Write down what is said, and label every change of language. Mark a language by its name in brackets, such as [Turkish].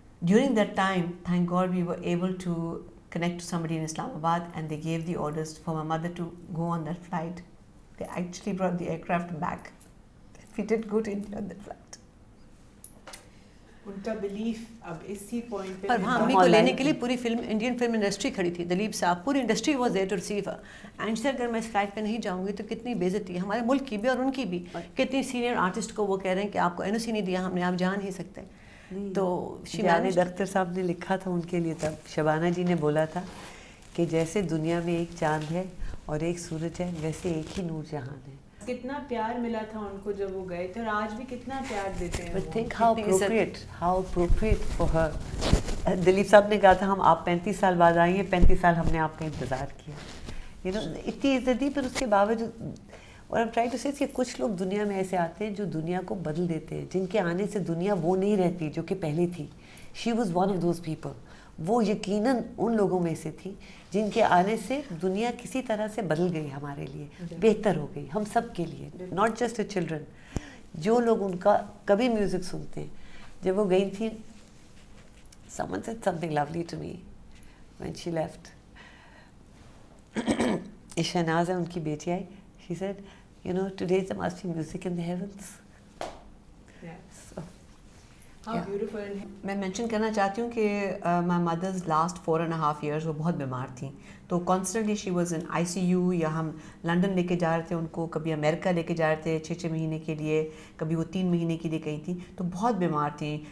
[English] During that time, thank God, we were able to connect to somebody in Islamabad, and they gave the orders for my mother to go on that flight. They actually brought the aircraft back. We did go to India on that flight. [Urdu] ان کا belief اب اسی point پہ. پر وہاں امی کو لینے کے لیے پوری انڈین فلم انڈسٹری کھڑی تھی. دلیپ صاحب, پوری industry [English] Was there to receive her. [Urdu] And سے اگر میں اس فلائٹ پہ نہیں جاؤں گی تو کتنی بے عزتی ہے ہمارے ملک کی بھی اور ان کی بھی. کتنی سینئر آرٹسٹ کو وہ کہہ رہے ہیں کہ آپ کو این او سی نہیں دیا ہم نے, آپ جا نہیں سکتے. تو جاوید اختر صاحب نے لکھا تھا ان کے لیے, تب شبانہ جی نے بولا تھا کہ جیسے دنیا میں ایک چاند ہے اور ایک سورج ہے, ویسے ایک ہی نور جہان ہے. کتنا پیار ملا تھا ان کو جب وہ گئے تھے, اور آج بھی کتنا پیار دیتے ہیں. [English] But think how appropriate for her. [Urdu] Dilip صاحب نے کہا تھا ہم آپ 35 سال بعد آئی ہیں, 35 سال ہم نے آپ کا انتظار کیا. اتنی عزت دی, پر اس کے باوجود, اور [English] I'm trying to say [Urdu] کہ کچھ لوگ دنیا میں ایسے آتے ہیں جو دنیا کو بدل دیتے ہیں, جن کے آنے سے دنیا وہ نہیں رہتی جو کہ پہلے تھی. [English] She was one of those people. [Urdu] وہ یقیناً ان لوگوں میں سے تھی جن کے آنے سے دنیا کسی طرح سے بدل گئی, ہمارے لیے بہتر ہو گئی, ہم سب کے لیے, [English] not just the children. [Urdu] جو لوگ ان کا کبھی میوزک سنتے ہیں, جب وہ گئی تھی, [English] someone said something lovely to me when she left. [Urdu] Shahnaz ہے ان کی بیٹی آئی, [English] she said, today there must be music in the heavens. How beautiful. [Urdu] میں مینشن کرنا چاہتی ہوں کہ [English] my mother's last 4.5 years [Urdu] وہ بہت بیمار تھیں, تو [English] constantly she was in ICU, [Urdu] یا ہم لنڈن لے کے جا رہے تھے ان کو, کبھی امریکہ لے کے جا رہے تھے 6 مہینے کے لیے, کبھی وہ 3 مہینے کے لیے گئی تھیں, تو بہت بیمار تھیں.